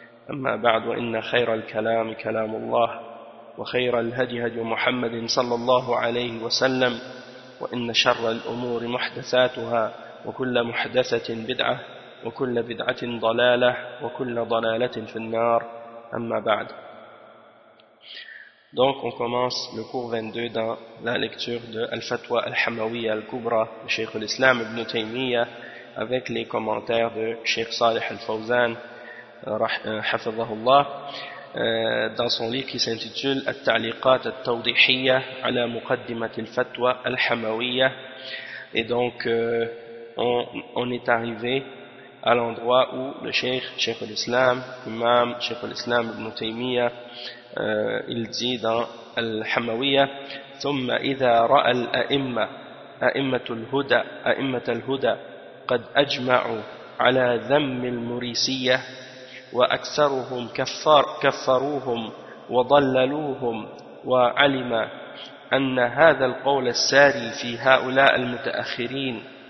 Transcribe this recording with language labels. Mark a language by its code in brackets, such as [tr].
[ar] أما بعد، إن خير الكلام كلام الله، وخير الهدي هدي محمد صلى الله عليه وسلم، وإن شر الأمور محدثاتها، وكل محدثة بدعة، وكل بدعة ضلالة، وكل ضلالة في النار. أما بعد. [fr] Donc on commence le cours 22 dans la lecture de Al-Fatwa Al-Hamawiyya Al-Kubra de Cheikh Al-Islam Ibn Taymiyyah avec les commentaires de Cheikh Salih Al-Fawzan Hafizahullah dans son livre qui s'intitule Al-Ta'liqat Al-Tawdihiyya ala Muqaddimat Al-Fatwa Al-Hamawiyya. Et donc on est arrivé à l'endroit où le Cheikh Al-Islam, Imam Cheikh Al-Islam Ibn Taymiyyah, il dit dans Al-Hamawiyya: [ar] ثم إذا رأى الأئمة أئمة الهدى قد أجمعوا على ذم المريسية وأكثرهم كفروهم وضللوهم، وعلم أن هذا القول الساري في هؤلاء المتأخرين